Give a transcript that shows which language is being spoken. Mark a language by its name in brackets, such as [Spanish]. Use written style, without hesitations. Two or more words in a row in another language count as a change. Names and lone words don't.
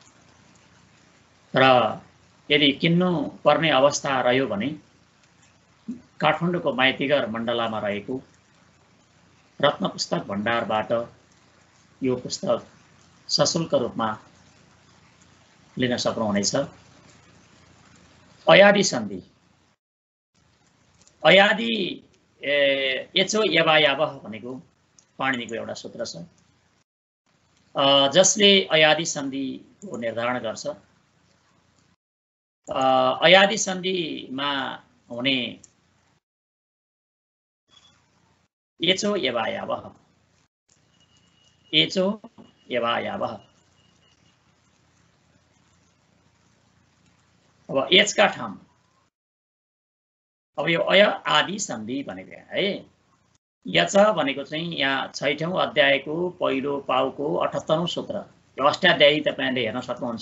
[Nepali] र यदि किन्नु पर्ने अवस्था रह्यो भने काठमाडौँको माइतीघर मण्डलामा रहेको रत्न पुस्तक भण्डारबाट यो पुस्तक सशुल्क रूपमा लिन सक्नुहुनेछ। अयादि सन्धि अयादि [Sanskrit] एचो यवायावः [Nepali] भनेको पाणिनीको एउटा सूत्र छ जसले अयादि सन्धिको निर्धारण गर्छ। अयादि सन्धिमा हुने [Sanskrit] एचो यवायावः एचो यवायावः [Nepali] अब एचका ठाउँ अब यो अय आदि सन्धि भनेको है यच भनेको चाहिँ यहाँ 6औं अध्यायको पहिलो पाउको 78औं सूत्र यो अष्टाध्यायी तपाईले हेर्न सक्नुहुन्छ।